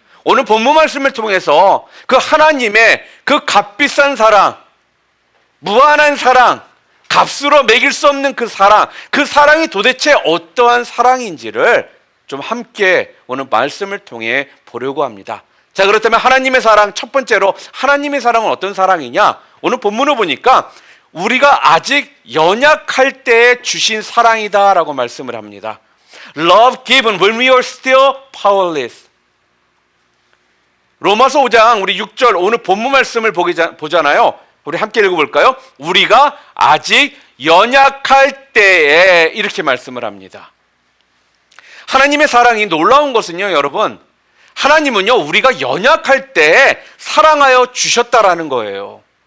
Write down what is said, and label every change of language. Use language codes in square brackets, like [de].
[ko] 오늘 본문 말씀을 통해서 그 하나님의 그 값비싼 사랑, 무한한 사랑, 값으로 매길 수 없는 그 사랑이 도대체 어떠한 사랑인지를 좀 함께 오늘 말씀을 통해 보려고 합니다. 자, 그렇다면 하나님의 사랑, 첫 번째로 하나님의 사랑은 어떤 사랑이냐? 오늘 본문을 보니까 우리가 아직 연약할 때 주신 사랑이다라고 말씀을 합니다. [en] Love given when we are still powerless. [ko] 로마서 5장 우리 6절 오늘 본문 말씀을 보잖아요. 우리 함께 읽어볼까요? 우리가 아직 연약할 때에 이렇게 말씀을 합니다. 하나님의 사랑이 놀라운 것은요, 여러분, 하나님은요 우리가 연약할 때 사랑하여 주셨다라는 거예요.